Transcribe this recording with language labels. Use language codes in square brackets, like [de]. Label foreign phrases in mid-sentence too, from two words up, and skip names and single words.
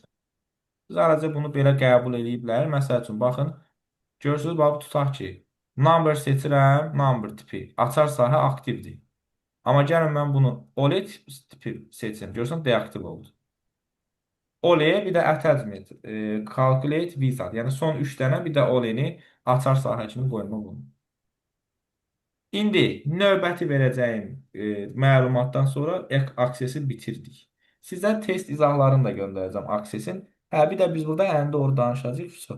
[az] Biz ayrıca bunu belə qəbul ediblər. Məsəl üçün, baxın, görürsünüz, bax, tutaq ki, number seçirəm, number tipi, açar sahə aktivdir. Amma gəlin mən bunu ole tipi seçim. Görürsən, deaktiv oldu. Ole bir də attachment, [en] calculate wizard. [az] Yəni son 3 dənə bir də oleni açar sahə kimi qoymaq olmur. İndi növbəti verəcəyim məlumatdan sonra aksesi bitirdik. Sizə test izahlarını da göndərəcəm aksesin. Hə, bir də biz burada ən doğru danışacağıq.